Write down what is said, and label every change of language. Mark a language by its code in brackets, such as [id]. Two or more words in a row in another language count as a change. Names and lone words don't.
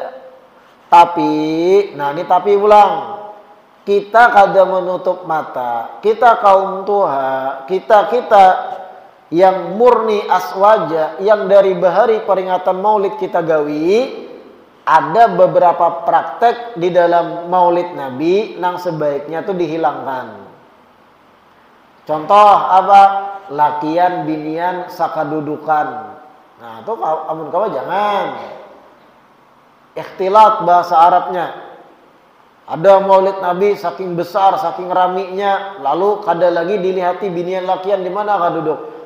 [bjn] Tapi, nah ini tapi ulang, kita kada menutup mata, kita kaum tua, kita yang murni aswaja, yang dari bahari peringatan maulid kita gawi, ada beberapa praktek di dalam maulid Nabi yang sebaiknya tuh dihilangkan. Contoh apa? Lakian binian sakadudukan. Nah itu amun kawa jangan. Ikhtilat bahasa Arabnya. Ada maulid Nabi saking besar, saking raminya, lalu kada lagi dilihati binian lakian di mana kaduduk.